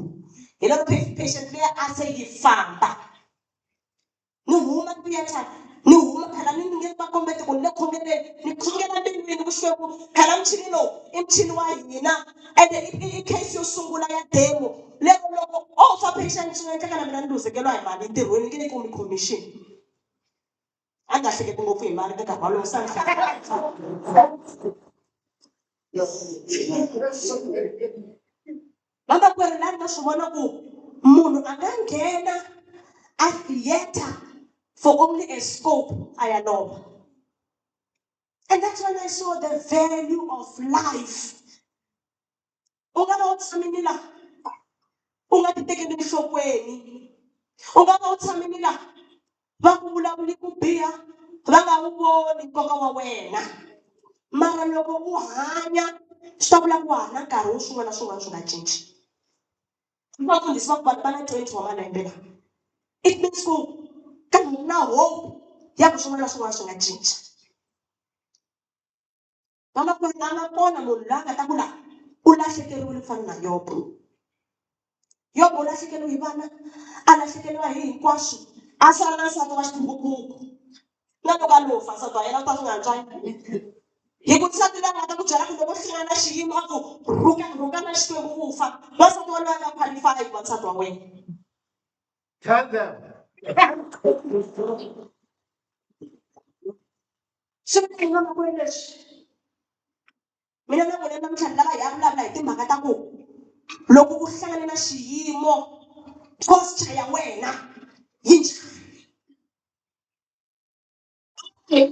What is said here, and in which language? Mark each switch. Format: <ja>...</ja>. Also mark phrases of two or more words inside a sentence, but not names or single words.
<ts>Hi loko patient leyi a se yi famba ni huma theatre ni huma phela ni nge va kombeta ku ni le khongeleni ni khongela mbilwini vuxweku phela muchini lowu i muchini wa hina ende i case yo sungula ya demo lero loko o fa patient swi nga endleka na mina ni luzekeriwa hi mali entirhweni ni nge yi kumi commission. A nga hleketi ngopfu hi mali eka walowo sa vamakwerhu lani na swi vona ku munhu a nga nghena a theatre</ts> <en>for only a scope</en> <ts>aya lova.</ts> <en>And that's when I saw the value of life.</en> <ts>U nga va u tshamini laha u nga ti tekeli enhlokweni, u nga va u tshamini laha va ku vulavuli ku biha va nga wu voni nkoka wa wena, mara loko u hanya swi ta vula ku wa ha na nkarhi wo swin'wana na swin'wana swi nga cinci. Vafundhisi va ku vanhu va na 20 wa malembe laha,</ts> <en>it means</en> <ts>ku ka na hope ya ku swin'wana na swin'wana swi nga cinca. Vamakwerhu a nga kona munhu loyi a nga ta ku laha u lahlekeriwile ku fana na Yobu. Yobu u lahlekeriwe hi vana, a lahlekeriwa hi hinkwaswo, a sala na nsati wa xiphukuphuku. Na loko a lo fa nsati wa yena u ta swi nga twangi. Hi ku nsati loyi a nga ta ku byela ku loko hlangana na xiyimo a ku rhuka na Xikwembu u fa, wansati waloye a nga qualify ku va nsati wa wena.</ts> <en>Tell them.</en> <ts>Swi nga makwenu leswi. Mina na vona namuntlha ni lava hi ya vulavula hi timhaka ta ku loko u hlangane na xiyimo posture ya wena yi njhani?</ts>